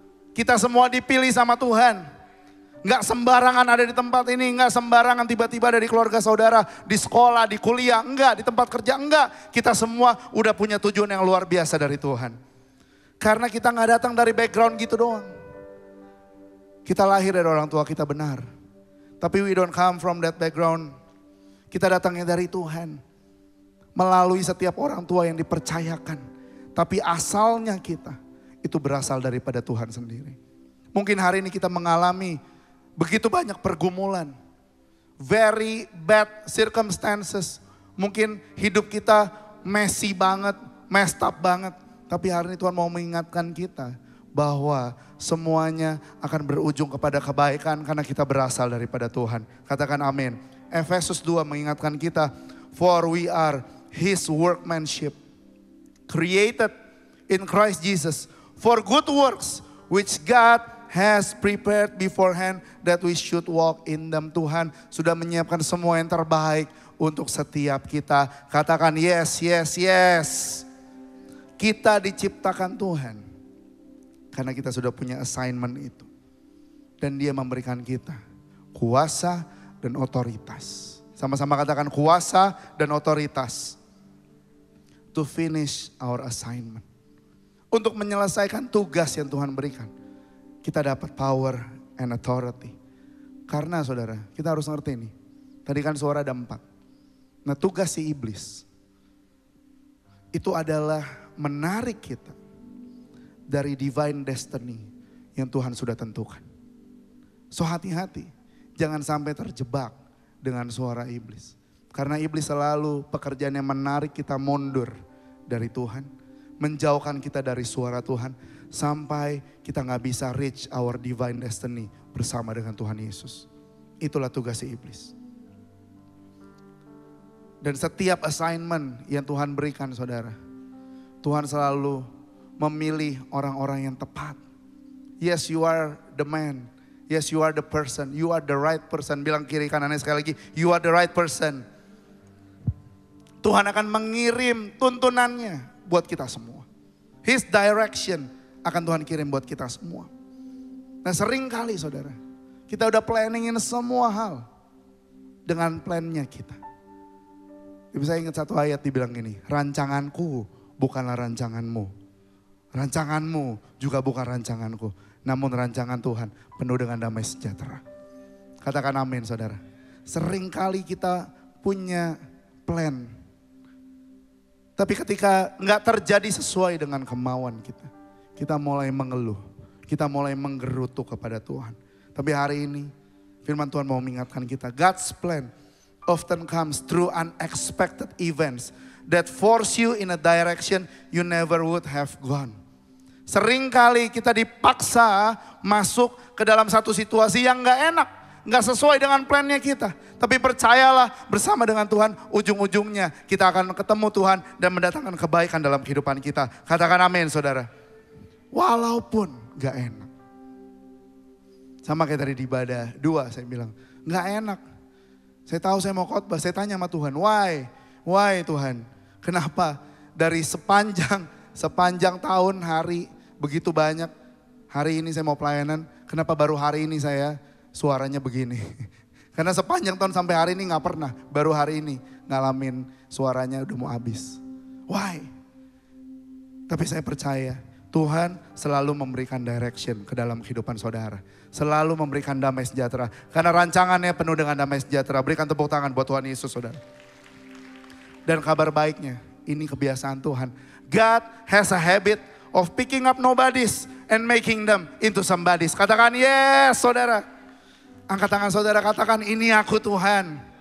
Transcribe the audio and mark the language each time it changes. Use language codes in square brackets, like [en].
[id] Kita semua dipilih sama Tuhan. Nggak sembarangan ada di tempat ini, nggak sembarangan tiba-tiba ada di keluarga saudara, di sekolah, di kuliah, enggak, di tempat kerja, enggak. Kita semua udah punya tujuan yang luar biasa dari Tuhan. Karena kita nggak datang dari background gitu doang. Kita lahir dari orang tua kita benar. Tapi [en] we don't come from that background. [id] Kita datangnya dari Tuhan. Melalui setiap orang tua yang dipercayakan. Tapi asalnya kita itu berasal daripada Tuhan sendiri. Mungkin hari ini kita mengalami begitu banyak pergumulan. [en] Very bad circumstances. [id] Mungkin hidup kita [en] messy banget, messed up banget. [id] Tapi hari ini Tuhan mau mengingatkan kita bahwa semuanya akan berujung kepada kebaikan karena kita berasal daripada Tuhan. Katakan amin. Efesus 2 mengingatkan kita, [en] for we are His workmanship, created in Christ Jesus for good works, which God has prepared beforehand that we should walk in them. [id] Tuhan sudah menyiapkan semua yang terbaik untuk setiap kita. Katakan [en] yes, yes, yes. [id] Kita diciptakan Tuhan karena kita sudah punya assignment itu. Dan Dia memberikan kita kuasa dan otoritas. Sama-sama katakan kuasa dan otoritas. [en] To finish our assignment. [id] Untuk menyelesaikan tugas yang Tuhan berikan. Kita dapat [en] power and authority. [id] Karena saudara, kita harus ngerti nih. Tadi kan suara ada 4. Nah tugas si iblis. Itu adalah menarik kita dari divine destiny yang Tuhan sudah tentukan. So hati-hati, jangan sampai terjebak dengan suara iblis. Karena iblis selalu pekerjaannya menarik kita mundur dari Tuhan. Menjauhkan kita dari suara Tuhan. Sampai kita gak bisa [en] reach our divine destiny [id] bersama dengan Tuhan Yesus. Itulah tugas si iblis. Dan setiap assignment yang Tuhan berikan saudara. Tuhan selalu memilih orang-orang yang tepat. [en] Yes, you are the man. Yes, you are the person. You are the right person. [id] Bilang kiri kanannya sekali lagi. [en] You are the right person. [id] Tuhan akan mengirim tuntunannya buat kita semua. [en] His direction [id] akan Tuhan kirim buat kita semua. Nah sering kali saudara. Kita udah planningin semua hal. Dengan plannya kita. Saya ingat satu ayat dibilang gini. Rancanganku bukanlah rancanganmu. Rancanganmu juga bukan rancanganku. Namun rancangan Tuhan penuh dengan damai sejahtera. Katakan amin saudara. Sering kali kita punya plan. Tapi ketika nggak terjadi sesuai dengan kemauan kita. Kita mulai mengeluh. Kita mulai menggerutu kepada Tuhan. Tapi hari ini firman Tuhan mau mengingatkan kita. [en] God's plan often comes through unexpected events that force you in a direction you never would have gone. [id] Sering kali kita dipaksa masuk ke dalam satu situasi yang gak enak. Gak sesuai dengan plannya kita. Tapi percayalah bersama dengan Tuhan ujung-ujungnya kita akan ketemu Tuhan dan mendatangkan kebaikan dalam kehidupan kita. Katakan amin saudara. Walaupun gak enak. Sama kayak tadi di ibadah 2 saya bilang. Gak enak. Saya tahu saya mau khotbah, saya tanya sama Tuhan. [en] Why? Why [id] Tuhan? Kenapa dari sepanjang tahun hari begitu banyak. Hari ini saya mau pelayanan. Kenapa baru hari ini saya suaranya begini. Karena sepanjang tahun sampai hari ini gak pernah. Baru hari ini ngalamin suaranya udah mau habis. [en] Why? [id] Tapi saya percaya Tuhan selalu memberikan direction ke dalam kehidupan saudara. Selalu memberikan damai sejahtera. Karena rancangannya penuh dengan damai sejahtera. Berikan tepuk tangan buat Tuhan Yesus saudara. Dan kabar baiknya, ini kebiasaan Tuhan. [en] God has a habit of picking up nobodies and making them into somebodies. [id] Katakan yes saudara. Angkat tangan saudara, katakan ini aku Tuhan.